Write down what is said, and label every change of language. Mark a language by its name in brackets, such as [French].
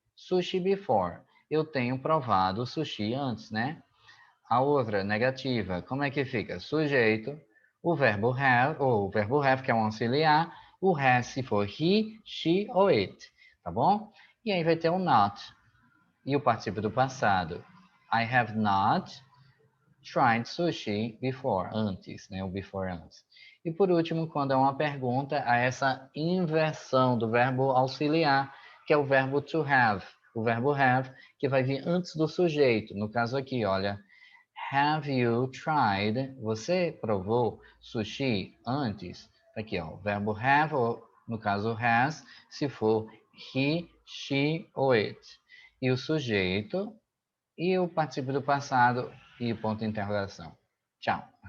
[English] Sushi before, [Portuguese] eu tenho provado sushi antes, né? A outra, negativa, como é que fica? Sujeito, o verbo have, ou o verbo have, que é um auxiliar, o has se for he, she ou it, tá bom? E aí vai ter o not, e o participio do passado. [English] I have not tried sushi before, [Portuguese] antes, né? O before antes. E por último, quando é uma pergunta, há essa inversão do verbo auxiliar, que é o verbo to have. O verbo have, que vai vir antes do sujeito. No caso aqui, olha, [English] have you tried? [Portuguese] Você provou sushi antes? Aqui, ó, o verbo have, ou no caso has, se for he, she ou it. E o sujeito e o participio do passado e o ponto de interrogação. Tchau.